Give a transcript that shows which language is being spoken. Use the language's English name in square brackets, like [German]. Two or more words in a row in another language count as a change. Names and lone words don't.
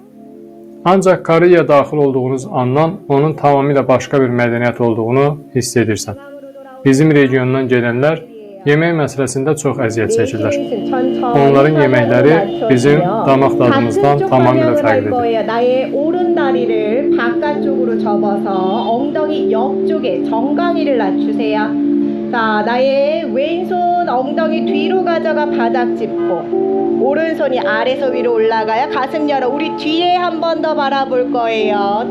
[Azerbaijani] Ancaq Koreyaya daxil olduğunuz andan onun tamamilə başqa bir mədəniyyət olduğunu hiss edirsən. Bizim regiondan gələnlər yemək məsələsində çox əziyyət çəkirlər. Onların yeməkləri bizim damaq dadımızdan tamamilə fərqlidir. [Korean] 나의 오른 다리를 바깥쪽으로 접어서 엉덩이 옆쪽에 정강이를 낮추세요. 자, 나의 왼손 엉덩이 뒤로 가져가 바닥 짚고 오른손이 아래서 위로 올라가요. 가슴 열어. 우리 뒤에 한 번 더 바라볼 거예요.